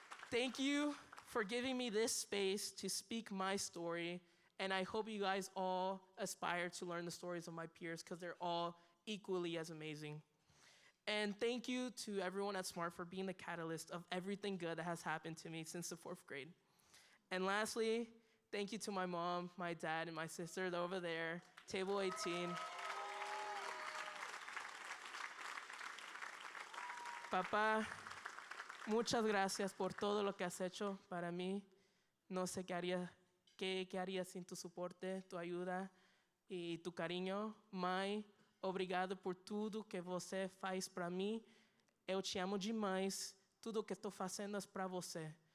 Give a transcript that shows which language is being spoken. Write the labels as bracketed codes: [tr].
[en] Thank you for giving me this space to speak my story, and I hope you guys all aspire to learn the stories of my peers because they're all equally as amazing. And thank you to everyone at Smart for being the catalyst of everything good that has happened to me since the 4th grade. And lastly, thank you to my mom, my dad, and my sister over there, table 18. [es] Papá, muchas gracias por todo lo que has hecho para mí. No sé qué haría sin tu soporte, tu ayuda y tu cariño. [pt] Mãe, obrigado por tudo que você faz para mim. Eu te amo demais. Tudo que estou fazendo é para você.